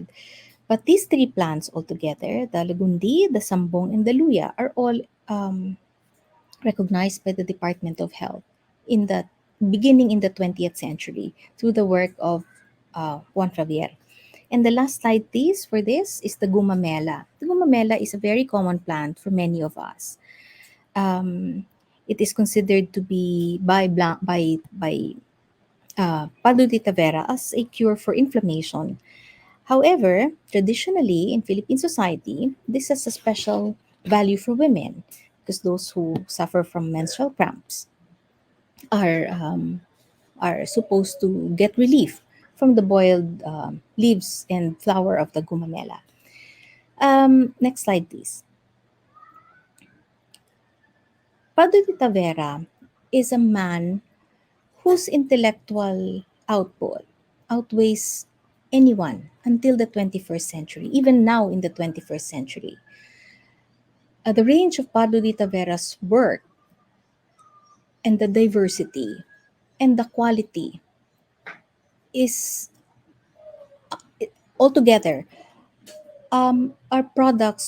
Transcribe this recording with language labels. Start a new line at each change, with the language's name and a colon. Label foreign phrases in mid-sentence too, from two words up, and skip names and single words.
English: But these three plants altogether, the Lagundi, the Sambong, and the Luya, are all recognized by the Department of Health in the beginning in the 20th century through the work of Juan. And the last slide, please, for this is the gumamela. The gumamela is a very common plant for many of us. It is considered to be by Pardo de Tavera as a cure for inflammation. However, traditionally in Philippine society, this has a special value for women because those who suffer from menstrual cramps are supposed to get relief from the boiled leaves and flower of the gumamela. Next slide, please. Padre de Tavera is a man whose intellectual output outweighs anyone until the 21st century, even now in the 21st century. The range of Padre de Tavera's work and the diversity and the quality is altogether are products